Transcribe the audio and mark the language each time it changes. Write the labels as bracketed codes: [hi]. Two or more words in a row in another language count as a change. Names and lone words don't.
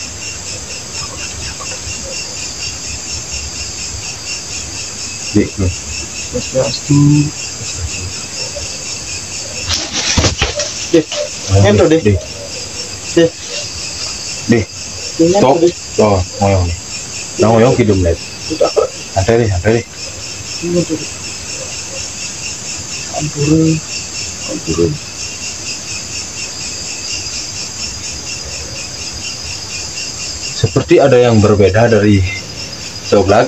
[ban] Dek, Swastiastu. Deh, ngento deh. Deh. Deh, Deh. ngento deh. Oh, ngoyong nih. Nah, ngoyong kidum lihat. Santai deh. Ngento deh. Ampun. [id] Seperti ada yang berbeda dari Coblak,